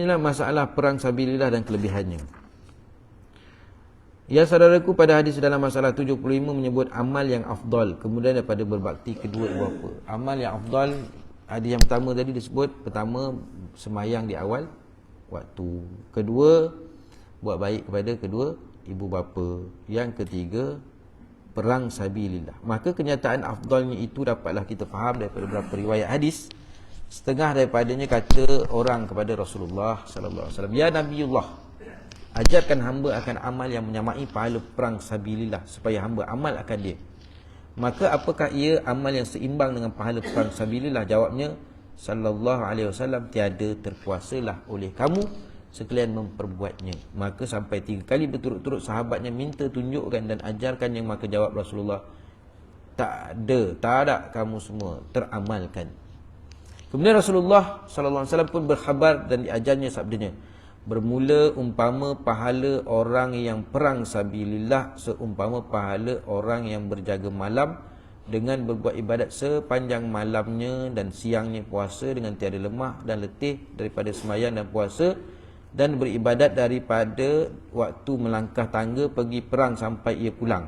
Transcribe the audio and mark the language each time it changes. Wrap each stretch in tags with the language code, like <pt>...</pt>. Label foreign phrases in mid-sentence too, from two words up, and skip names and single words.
<ms>Masalah perang sabilillah dan kelebihannya. Ya saudaraku, pada hadis dalam masalah 75 menyebut amal yang afdal, kemudian daripada berbakti kedua ibu bapa. Amal yang afdal, hadis yang pertama tadi disebut, pertama semayang di awal waktu, kedua buat baik kepada kedua ibu bapa, yang ketiga perang sabilillah. Maka kenyataan afdalnya itu dapatlah kita faham daripada beberapa riwayat hadis. Setengah daripadanya kata orang kepada Rasulullah</ms> <ar>صلى الله عليه وسلم, يا نبي الله,</ar> <ms>ajarkan hamba akan amal yang menyamai pahala perang sabilillah, supaya hamba amal akan dia. Maka apakah ia amal yang seimbang dengan pahala perang sabilillah? Jawabnya</ms> <ar>صلى الله عليه وسلم,</ar> <ms>tiada terkuasalah oleh kamu sekalian memperbuatnya. Maka sampai 3 kali berturut-turut sahabatnya minta tunjukkan dan ajarkan yang, maka jawab Rasulullah, tak ada kamu semua teramalkan. Kemudian Rasulullah</ms> <ar>صلى الله عليه وسلم</ar> <ms>pun berkhabar dan diajarnya sabdanya, bermula umpama pahala orang yang perang sabilillah seumpama pahala orang yang berjaga malam dengan berbuat ibadat sepanjang malamnya dan siangnya puasa dengan tiada lemah dan letih daripada sembahyang dan puasa, dan beribadat daripada waktu melangkah tangga pergi perang sampai ia pulang.</ms>